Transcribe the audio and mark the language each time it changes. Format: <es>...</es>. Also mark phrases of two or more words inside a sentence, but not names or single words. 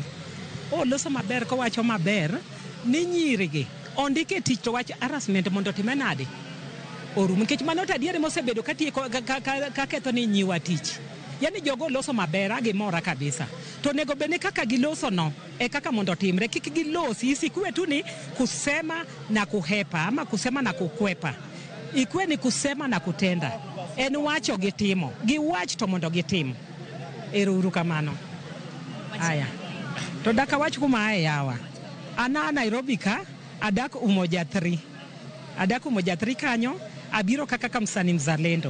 <luo>Loso maber ko wacho maber ni nyiri gi ondike tich to wach harassment mondo time nade orum, nikech mano tadiere mosebedo katieko ka ketho ni nyiwa tich. Yani jogo loso maber agi mora kabisa. To nego bene kaka giloso no kaka mondo timre, kik gilosi</luo> <sw>isikue tu ni kusema na kuhepa ama kusema na kukwepa. Ikue ni kusema na kutenda.</sw> <luo>En wacho gitimo, giwach to mondo gitim. Uru kamano. Aya. To daka wach kuma yawa. Ana Nairobi ka adak Umoja 3. Adak Umoja 3 kanyo abiro kaka Msani Mzalendo.</luo>